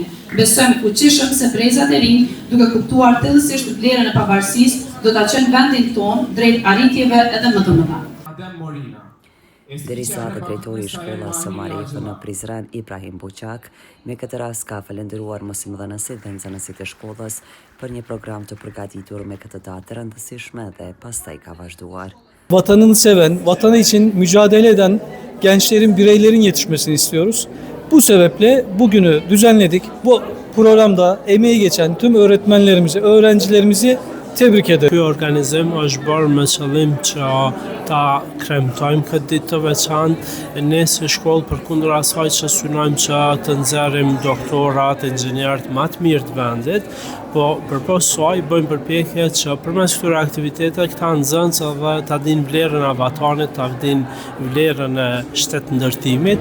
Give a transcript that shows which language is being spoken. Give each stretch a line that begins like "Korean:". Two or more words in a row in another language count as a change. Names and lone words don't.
Albanian: Besojmë fuqishëm se brezat e rinj, duke kuptuar thellësisht vlerën e pavarësisë, do ta çojnë vendin tonë drejt arritjeve edhe më të mëdha. Derisa dhe drejtori i shkollës së Marif në Prizren, Ibrahim Buçak, me këtë rast ka falendëruar mësimdhënësit dhe nxënësit e shkollës për një program të përgatitur me këtë datë të rëndësishme dhe pastaj ka vazhduar.
Turkish: Vatanını seven, vatanı için mücadele eden gençlerin, bireylerin yetişmesini istiyoruz. Bu sebeple bugünü düzenledik. Bu programda emeği geçen tüm öğretmenlerimizi, öğrencilerimizi tebrik ederim.
Albanian: Ky organizim është bërë me qëllim që ta kremtojmë këtë ditë të veçantë. Ne si shkollë përkundër asaj që synojmë që të nxjerrim doktorat, inxhinierët më të mirë të vendit, po përpos saj bëjmë përpjekje që përmes këtyre aktiviteteve këta nxënës edhe ta dinë vlerën e vatanit, ta dinë vlerën e shtetëndërtimit.